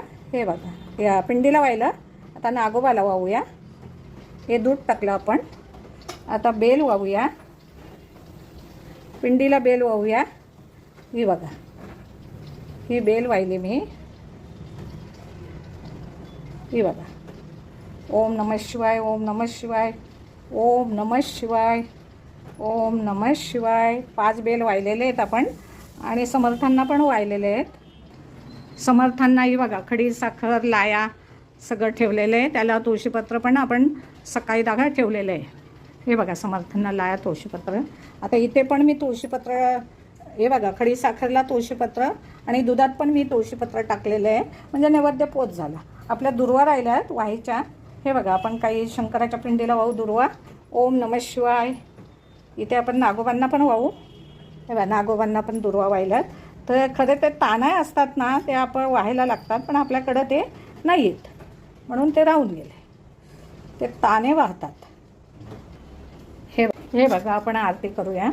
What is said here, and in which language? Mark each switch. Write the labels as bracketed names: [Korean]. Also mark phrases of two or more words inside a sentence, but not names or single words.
[Marathi] हे बघा, या पिंडीला वाहिलं, आता नागोबाला वाहूया. हे दूध टाकलं आपण. आता बेल वाहूया, पिंडीला बेल वाहूया. ही बघा, ही बेल वाहिली मी. ही बघा, [Sanskrit] ओम नमः शिवाय, ओम नमः शिवाय, ओम नमः शिवाय, ओम नमः शिवाय. [Marathi] 5 बेल वाहिलेले आहेत आपण आणि समर्थांना पण वाहिलेले आहेत. समर्थांनाही बघा खडी साखर लाया सगळं ठेवलेलं आहे. त्याला तुळशीपत्र पण आपण सकाळी दागा ठेवलेलं आहे. हे बघा, समर्थांना लाया तुळशीपत्र. आता इथे पण मी तुळशीपत्र, हे बघा, खडी साखरला तुळशीपत्र आणि दुधात पण मी तुळशीपत्र टाकलेलं आहे. म्हणजे नैवेद्य पोच झाला. आपल्या दुर्वा राहिल्या आहेत वाहायच्या. हे बघा, आपण काही शंकराच्या पिंडीला वाहू दुर्वा. [Sanskrit] ओम नमः शिवाय. [Marathi] इथे आपण नागोबांना पण वाहू. हे बघा, नागोबांना पण दुर्वा वाहिल्यात. तर खरे ते ताना असतात ना, ते आपण वाहायला लागतात, पण आपल्याकडं ते नाही आहेत म्हणून ते राहून गेले. ते ताने वाहतात. हे बघा, आपण आरती करूया.